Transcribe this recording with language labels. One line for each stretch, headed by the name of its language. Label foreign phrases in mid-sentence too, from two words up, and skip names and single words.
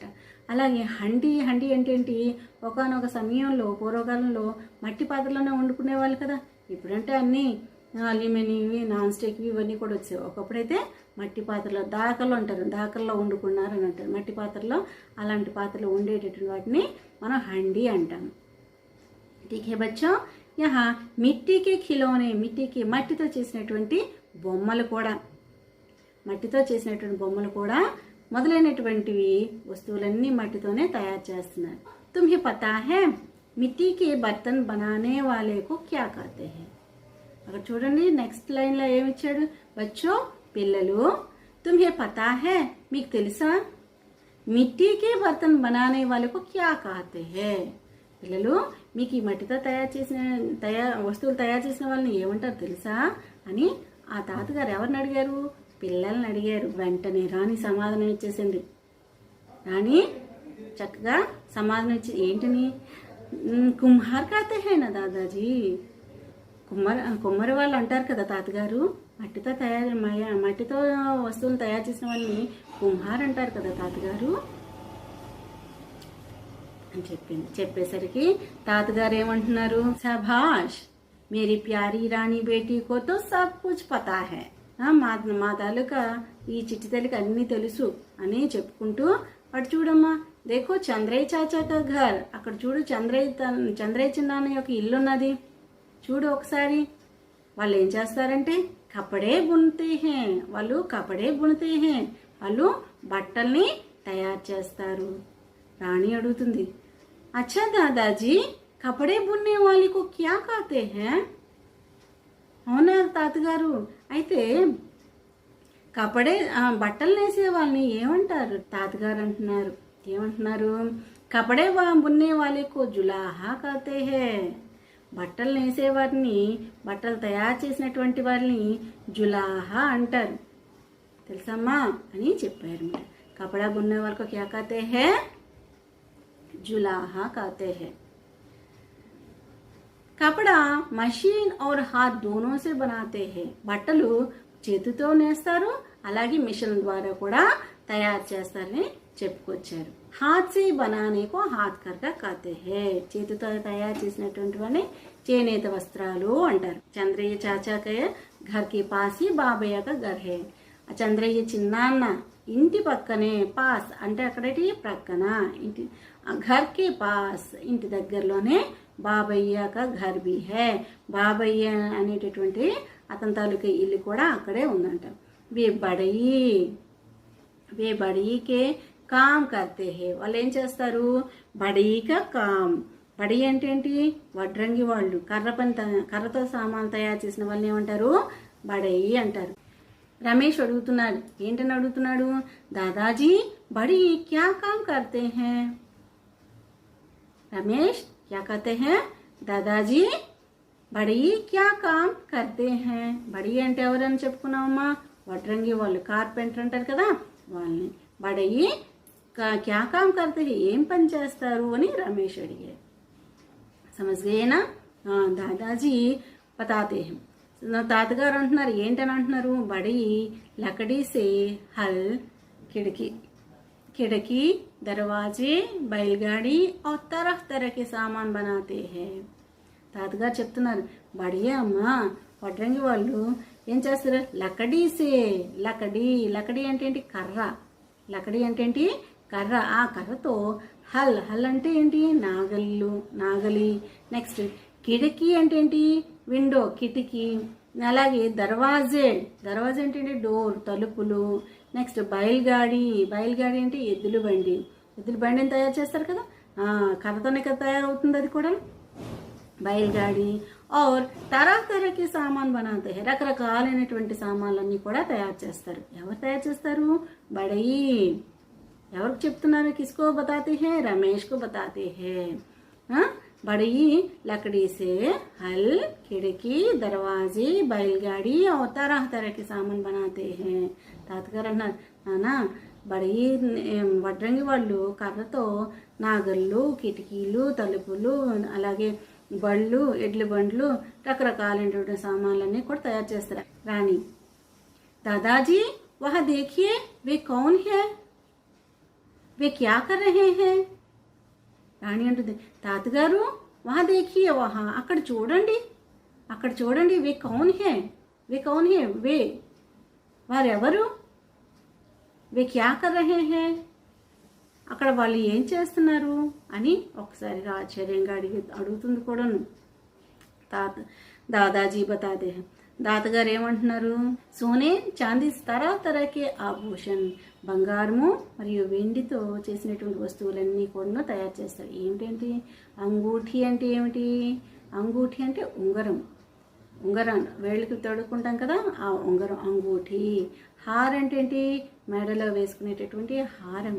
Telugu: అలాగే హండి అంటే ఏంటి, ఒకానొక సమయంలో పూర్వకాలంలో మట్టి పాత్రలోనే వండుకునేవాళ్ళు కదా. ఇప్పుడంటే అన్నీ అల్యూమినియంవి, నాన్ స్టిక్వి ఇవన్నీ కూడా వచ్చాయి. ఒకప్పుడైతే మట్టి పాత్రలో దాకలు అంటారు, దాకల్లో వండుకున్నారని అంటారు. మట్టి పాత్రలో అలాంటి పాత్రలో ఉండేటటువంటి వాటిని మనం హండీ అంటాం.
Hindi: ठीक है बच्चों, यहाँ मिट्टी के खिलौने,
Telugu: మట్టితో చేసినటువంటి బొమ్మలు కూడా, మొదలైనటువంటివి వస్తువులన్నీ మట్టితోనే తయారు చేస్తున్నారు.
Hindi: तुम्हें पता है मिट्टी के बर्तन बनाने वाले को क्या कहते हैं?
Telugu: అక్కడ చూడండి నెక్స్ట్ లైన్లో ఏమి ఇచ్చాడు. బచ్చో పిల్లలు,
Hindi: तुम्हें पता है
Telugu: మీకు తెలుసా,
Hindi: मिट्टी के बर्तन बनाने वाले को क्या कहते हैं?
Telugu: పిల్లలు మీకు ఈ మట్టితో వస్తువులు తయారు చేసిన వాళ్ళని ఏమంటారు తెలుసా అని ఆ తాతగారు ఎవరిని అడిగారు? పిల్లల్ని అడిగారు. వెంటనే రాణి సమాధానం ఇచ్చేసింది. రాణి చక్కగా సమాధానం ఇచ్చి ఏంటని,
Hindi: कुम्हार कहते हैं ना दादाजी,
Telugu: కుమ్మరి వాళ్ళు అంటారు కదా తాతగారు, మట్టితో వస్తువులు తయారు చేసిన వాళ్ళని కుమ్హార్ అంటారు కదా తాతగారు అని చెప్పింది. చెప్పేసరికి తాతగారు ఏమంటున్నారు,
Hindi: शाबाश मेरी प्यारी रानी बेटी को तो सब कुछ पता है,
Telugu: మా తాలూకా ఈ చిట్టి తల్లికి అన్నీ తెలుసు అని చెప్పుకుంటూ, అటు చూడమ్మా
Hindi: देखो चंद्रय्या चाचा का घर,
Telugu: అక్కడ చూడు చంద్రయ్య చిన్నాన్న యొక్క ఇల్లు ఉన్నది చూడు ఒకసారి. వాళ్ళు ఏం చేస్తారంటే
Hindi: कपड़े बुनते हैं,
Telugu: వాళ్ళు బట్టల్ని తయారు చేస్తారు. రాణి అడుగుతుంది,
Hindi: अच्छा दादाजी कपड़े बुनने వాళ్ళకు क्या कहते हैं?
Telugu: అవునా తాతగారు, అయితే బట్టలు నేసే వాళ్ళని ఏమంటారు? తాతగారు ఏమంటున్నారు,
Hindi: कपड़े बुनने
Telugu: వాళ్ళకు
Hindi: जुलाहा कहते हैं,
Telugu: బట్టలు నేసేవారిని, బట్టలు తయారు చేసినటువంటి వారిని జులాహా అంటారు తెలుసమ్మా అని చెప్పారు.
Hindi: कपड़ा बुनने వాళ్ళకు क्या कहते हैं? जुलाहा कहते हैं. कपड़ा मशीन और हाथ दोनों से बनाते हैं.
Telugu: బట్టలు చేతితో నేస్తారు, అలాగే మిషన్ ద్వారా కూడా తయారు చేస్తారని చెప్పుకొచ్చారు.
Hindi: हाथ से बनाने को हाथ करघा कहते हैं.
Telugu: చేతితో తయారు చేసినటువంటి వాటిని చేనేత వస్త్రాలు అంటారు.
Hindi: चंद्रय्या चाचा के घर के पास ही बाबय्या का घर है.
Telugu: చంద్రయ్య చిన్నాన్న ఇంటి పక్కనే, పాస్ అంటే అక్కడటి ప్రక్కన, ఇంటి
Hindi: घर के पास
Telugu: ఇంటి దగ్గరలోనే
Hindi: बाबय्या का घर भी है.
Telugu: బాబయ్య అనేటటువంటి అతని తాలూకా ఇల్లు కూడా అక్కడే ఉందంట.
Hindi: वे बढ़ई के काम करते हैं.
Telugu: వాళ్ళు ఏం చేస్తారు?
Hindi: बढ़ई का काम.
Telugu: బడీ అంటే ఏంటి? వడ్రంగి వాళ్ళు, కర్రతో సామాన్లు తయారు చేసిన వాళ్ళని ఏమంటారు? బడయి అంటారు. రమేష్ అడుగుతున్నాడు, ఏంటని అడుగుతున్నాడు,
Hindi: दादाजी बढ़ई क्या काम करते हैं? रमेश क्या कहते हैं, दादाजी बड़ी क्या काम करते हैं?
Telugu: బడి అంటే ఎవరని చెప్పుకున్నామమ్మా, వడ్రంగి వాళ్ళు, కార్పెంటర్ అంటారు కదా వాళ్ళని.
Hindi: बढ़ई क्या काम करते हैं,
Telugu: ఏం పని చేస్తారు అని రమేష్ అడిగారు.
Hindi: समझ गए ना? दादाजी बताते हैं.
Telugu: తాతగారు అంటున్నారు, ఏంటని అంటున్నారు,
Hindi: बढ़ई लकड़ी से हल, खिड़की, दरवाजे, बैलगाड़ी और तरह तरह के सामान बनाते हैं.
Telugu: తాతగారు చెప్తున్నారు, బడియే అమ్మా వడ్రంగి వాళ్ళు ఏం చేస్తారు? లకడీ అంటే ఏంటి? లకడీ అంటే ఏంటి? కర్ర. ఆ కర్రతో హల్ అంటే ఏంటి? నాగలి. నెక్స్ట్ కిటికీ అంటే ఏంటి? విండో, కిటికీ. అలాగే దర్వాజే అంటే ఏంటి? డోర్, తలుపులు. నెక్స్ట్ బయలుగాడి అంటే ఎద్దుల బండిని తయారు చేస్తారు కదా, కర్రతోనే కదా తయారవుతుంది అది కూడా, బయలుగాడి.
Hindi: और तरह तरह के सामान बनाते हैं.
Telugu: రకరకాలైనటువంటి సామాన్లన్నీ కూడా తయారు చేస్తారు. ఎవరు తయారు చేస్తారు? బడయి. ఎవరికి చెప్తున్నారు?
Hindi: किसको बताते हैं? రమేష్ को बताते हैं. बड़ी लकड़ी से हल, खिड़की, दरवाजे, बैलगाड़ी और तरह तरह के सामान बनाते हैं.
Telugu: తాతగారు అన్నారు, నానా బడి వడ్రంగి వాళ్ళు కర్రతో నాగళ్ళు, కిటికీలు, తలుపులు, అలాగే బళ్ళు, ఎడ్ల బండ్లు, రకరకాలైనటువంటి సామాన్లన్నీ కూడా తయారు చేస్తారు.
Hindi: रानी, दादाजी वहाँ देखिए वे कौन हैं, वे क्या कर रहे हैं?
Telugu: రాణి అంటుంది, తాతగారు
Hindi: वहाँ देखिए,
Telugu: వహా అక్కడ చూడండి, అక్కడ చూడండి,
Hindi: वे कौन हैं, वे कौन हैं, वे వారెవరు, वे क्या कर रहे हैं,
Telugu: అక్కడ వాళ్ళు ఏం చేస్తున్నారు అని ఒకసారిగా ఆశ్చర్యంగా అడుగుతుంది కూడాను.
Hindi: दादाजी बताते,
Telugu: తాతగారు ఏమంటున్నారు,
Hindi: सोने चांदी तरह तरह के आभूषण,
Telugu: బంగారము మరియు వెండితో చేసినటువంటి వస్తువులన్నీ కూడా తయారు చేస్తారు. ఏమిటంటే అంగూఠి అంటే ఏమిటి, అంగూఠి అంటే ఉంగరం, ఉంగరం వేళ్ళకి తొడుక్కుంటాం కదా ఆ ఉంగరం అంగూఠి. హార్ అంటే ఏంటి, మెడలో వేసుకునేటటువంటి హారం.